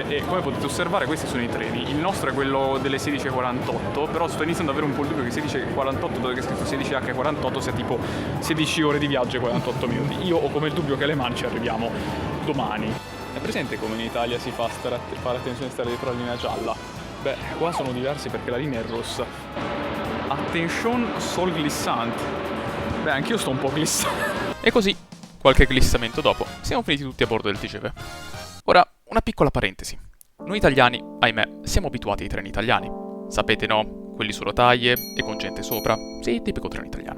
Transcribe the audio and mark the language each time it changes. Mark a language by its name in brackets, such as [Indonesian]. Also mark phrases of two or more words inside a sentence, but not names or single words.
[Italian] E come potete osservare, questi sono i treni. Il nostro è quello delle 16:48, però sto iniziando ad avere un po' il dubbio che 16:48, dove è scritto 16H48, sia tipo 16 ore di viaggio e 48 minuti. Io ho come il dubbio che alle Man ci arriviamo domani. È presente come in Italia si fa fare attenzione a stare dietro la linea gialla? Beh, qua sono diversi perché la linea è rossa. [French] Attention, sol glissante. [Italian] Beh, anch'io sto un po' glissando. E così, qualche glissamento dopo, siamo finiti tutti a bordo del TGV. Ora, una piccola parentesi. Noi italiani, ahimè, siamo abituati ai treni italiani. Sapete, no? Quelli su rotaie e con gente sopra. Sì, tipico treno italiano.